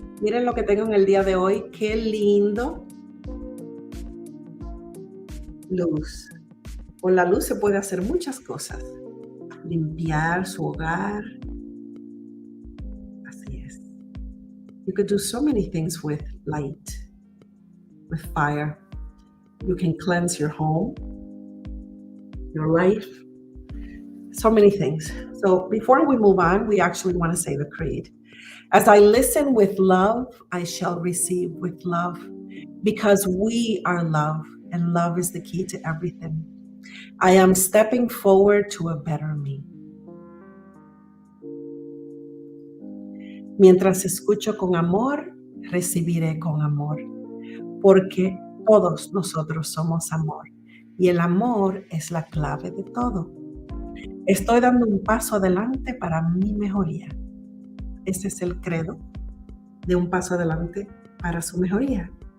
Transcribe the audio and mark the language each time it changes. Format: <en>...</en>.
<es>Miren lo que tengo en el día de hoy. Qué lindo. Luz. Con la luz se puede hacer muchas cosas. Limpiar su hogar,</es> <en>You could do so many things with light, with fire. You can cleanse your home, your life, so many things. So before we move on, we actually want to say the creed. As I listen with love, I shall receive with love, because we are love, and love is the key to everything. I am stepping forward to a better me.</en> <es>Mientras escucho con amor, recibiré con amor, porque todos nosotros somos amor, y el amor es la clave de todo. Estoy dando un paso adelante para mi mejoría. Ese es el credo de un paso adelante para su mejoría.</es>